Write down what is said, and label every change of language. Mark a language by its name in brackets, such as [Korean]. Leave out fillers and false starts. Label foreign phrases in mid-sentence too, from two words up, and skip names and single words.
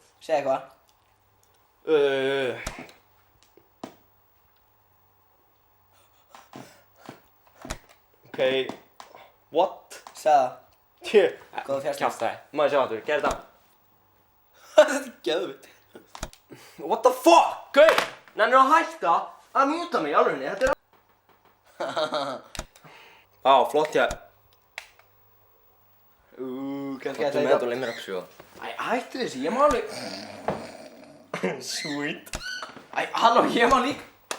[Icelandic] Segðu eitthvað. Ok... [English] What? [Icelandic] Segðu það. Góða fjarstýring. Kjaftaði. Má ég sjá aftur, gerðu þetta. Þetta er geðvitt. [English] What the fuck? [Icelandic] Gauð! Nennir að hætta að mjúta mig í alvegni, þetta er... Á, flott ég. Kannski Þetta með þetta og leið mér að sjúa. Æ, hættu þessu, ég má alveg... [English] Sweet. [Icelandic] Æ, halló, ég má líka...